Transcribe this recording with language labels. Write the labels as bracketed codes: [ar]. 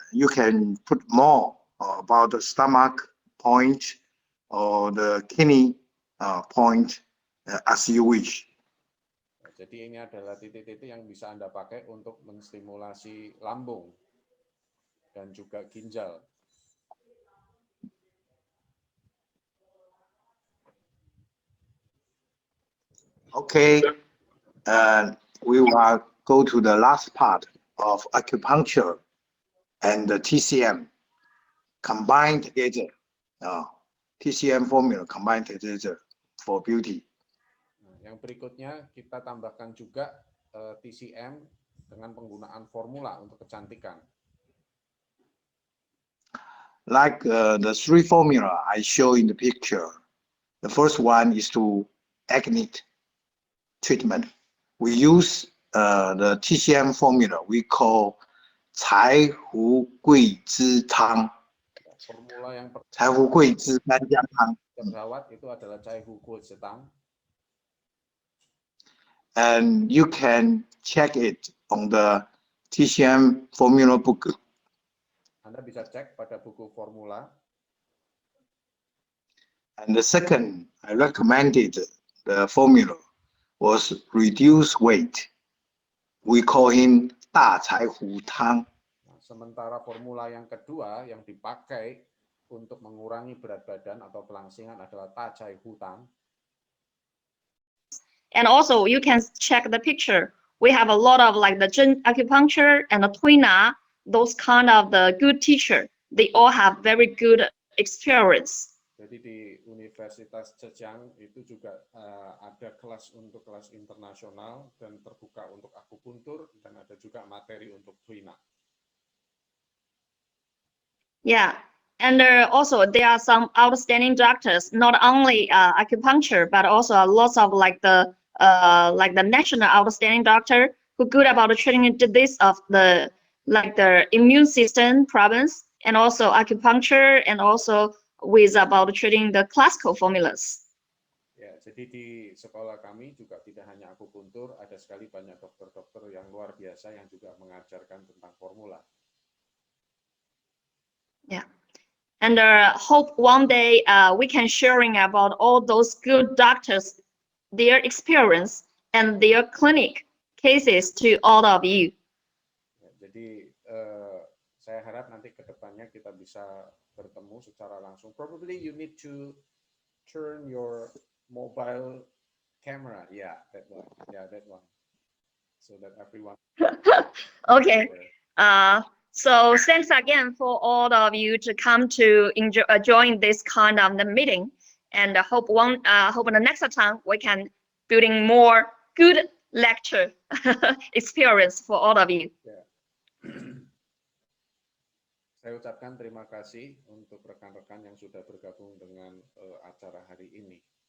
[en] You can put more about the stomach point or the kidney point as you wish. [id] Jadi ini adalah titik-titik yang bisa Anda pakai untuk menstimulasi lambung dan juga ginjal. [en] Okay, we will go to the last part of acupuncture and the TCM combined together. TCM formula combined together for beauty. [id] Yang berikutnya kita tambahkan juga TCM dengan penggunaan formula untuk kecantikan. [en] Like the three formula I show in the picture. The first one is to acne treatment. We use the TCM formula we call 柴胡桂枝汤. [id] Formula yang [zh] 柴胡桂枝干姜汤. [id] terawat itu adalah cai huku setang. [en] And you can check it on the TCM formula book. [id] Anda bisa cek pada buku formula. [en] And the second, I recommended the formula was reduce weight. We call him 大柴胡汤. [id] Sementara formula yang kedua yang dipakai untuk mengurangi berat badan atau pelangsingan adalah Ta Chai Hutang. [en] And also, you can check the picture. We have a lot of like the Zhen acupuncture and the Tuina, those kind of the good teacher. They all have very good experience. [id] Jadi di Universitas Zhejiang itu juga ada kelas untuk kelas internasional dan terbuka untuk akupuntur dan ada juga materi untuk Tuina. [en] Yeah, and also there are some outstanding doctors, not only acupuncture, but also lots of like the national outstanding doctor who good about treating this of the like the immune system problems, and also acupuncture, and also with about treating the classical formulas. [id] Ya, jadi di sekolah kami juga tidak hanya akupuntur, ada sekali banyak dokter-dokter yang luar biasa yang juga mengajarkan tentang formula. [en] Yeah, and hope one day we can sharing about all those good doctors, their experience and their clinic cases to all of you. [id] Ya, jadi saya harap nanti ke depannya kita bisa bertemu secara langsung. [en] Probably you need to turn your mobile camera. Yeah, that one. Yeah, that one. So that everyone. Okay. So thanks again for all of you to come to join this kind of the meeting, and hope the next time we can building more good lecture experience for all of you. Yeah. [id] Saya ucapkan terima kasih untuk rekan-rekan yang sudah bergabung dengan acara hari ini.